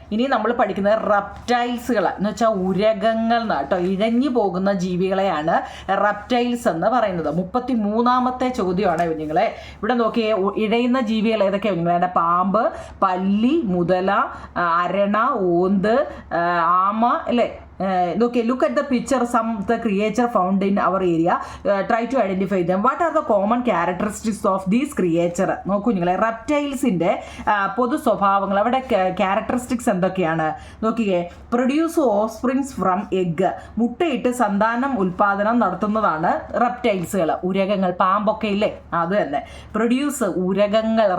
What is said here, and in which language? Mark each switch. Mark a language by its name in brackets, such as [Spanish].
[Malayalam] ഇനി നമ്മൾ പഠിക്കുന്നത് റെപ്റ്റൈൽസുകൾ എന്ന് വെച്ചാൽ ഉരകങ്ങൾ കേട്ടോ. ഇഴഞ്ഞു പോകുന്ന ജീവികളെയാണ് റെപ്റ്റൈൽസ് എന്ന് പറയുന്നത്. 33ാമത്തെ ചോദ്യമാണ് കുഞ്ഞുങ്ങളെ. ഇവിടെ നോക്കിയേ, ഇഴയുന്ന ജീവികൾ ഏതൊക്കെയാണ് കുഞ്ഞുങ്ങളെ? പാമ്പ്, പല്ലി, മുതല, അരണ, ഓന്ത്, ആമ അല്ലേ. [English] Okay, look at the picture, some of the creature found in our area. Try to identify them. What are the common characteristics of these creature? [Malayalam] നോക്കൂ നിങ്ങളെ, റെപ്റ്റൈൽസിൻ്റെ പൊതു സ്വഭാവങ്ങൾ, അവിടെ ക്യാരക്ടറിസ്റ്റിക്സ് എന്തൊക്കെയാണ് നോക്കിയേ. [English] Produce offsprings from egg. [Malayalam] മുട്ടയിട്ട് സന്താനം ഉൽപാദനം നടത്തുന്നതാണ് റെപ്റ്റൈൽസുകൾ. ഉരകങ്ങൾ, പാമ്പൊക്കെ ഇല്ലേ, അത് തന്നെ. പ്രൊഡ്യൂസ്, ഉരകങ്ങൾ.